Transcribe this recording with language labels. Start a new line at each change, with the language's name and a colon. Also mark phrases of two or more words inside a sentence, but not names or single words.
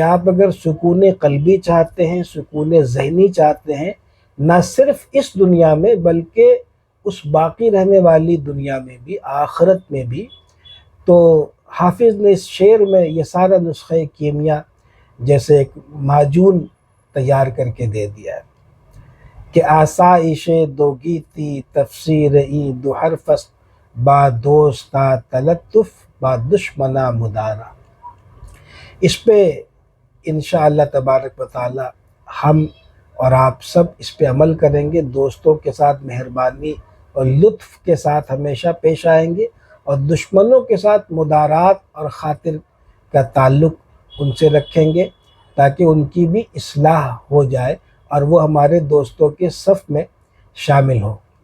Urdu: آپ اگر سکون قلبی چاہتے ہیں، سکون ذہنی چاہتے ہیں، نہ صرف اس دنیا میں بلکہ اس باقی رہنے والی دنیا میں بھی، آخرت میں بھی، تو حافظ نے اس شعر میں یہ سارا نسخہ کیمیا جیسے ایک معجون تیار کر کے دے دیا ہے کہ
Persian: آسائش دو گیتی تفسیر ای دو حرف است، با دوستا تلطف با دشمنا مدارا۔
Urdu: اس پہ
Arabic: انشاءاللہ تبارک و تعالی
Urdu: ہم اور آپ سب اس پہ عمل کریں گے، دوستوں کے ساتھ مہربانی اور لطف کے ساتھ ہمیشہ پیش آئیں گے، اور دشمنوں کے ساتھ مدارات اور خاطر کا تعلق ان سے رکھیں گے تاکہ ان کی بھی اصلاح ہو جائے اور وہ ہمارے دوستوں کے صف میں شامل ہوں۔